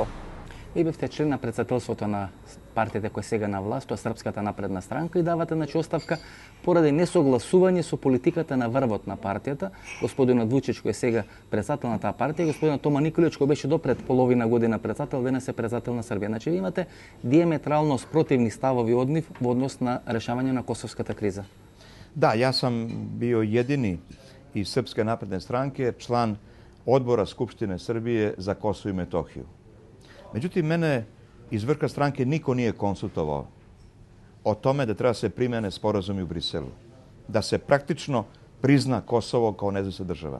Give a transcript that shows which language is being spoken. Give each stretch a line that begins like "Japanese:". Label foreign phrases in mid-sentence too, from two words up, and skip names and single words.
Macedonian: Ви бевте член на председателството на партијата која сега на власт, тоа Српската напредна странка, и давате оставка поради несогласување со политиката на врвот на партијата, господинот Вучич кој е сега председател на таа партија, господинот Тома Николиć кој беше до пред половина година председател, денес е председател на Србија. Значи ви имате диаметрално спротивни ставови од нив во однос на решавање на косовската криза.
Serbian: Да, ја сам био едини из Српske napredne stranke члан Odbora Skupštine Srbije za Kosovo i Metohiju. Međutim, mene iz vrha stranke niko nije konsultovao o tome da treba se primene sporazumi u Briselu. Da se praktično prizna Kosovo kao nezavisna država.